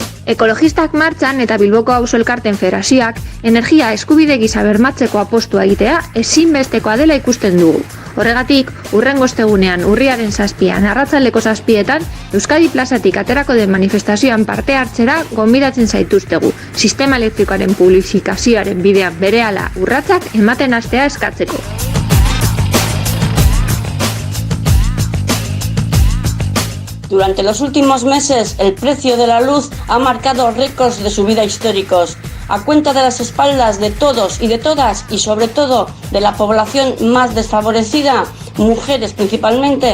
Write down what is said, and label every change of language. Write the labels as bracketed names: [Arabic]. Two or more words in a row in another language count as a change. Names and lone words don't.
[Basque] Ekologistak martxan eta Bilboko Auzo Elkarteen Federazioak energia eskubide gisa bermatzeko apostua egitea ezinbestekoa dela ikusten dugu. Horregatik, hurrengo ostegunean urriaren 7an arratsaldeko 7etan Euskadi plazatik aterako den manifestazioan parte hartzera gonbidatzen zaituztegu, sistema elektrikoaren publifikazioaren bidean berehala urratsak ematen hastea eskatzeko. [Spanish] Durante los últimos meses, el precio de la luz ha marcado récords de subida históricos, a cuenta de las espaldas de todos y de todas, y sobre todo de la población más desfavorecida, mujeres principalmente.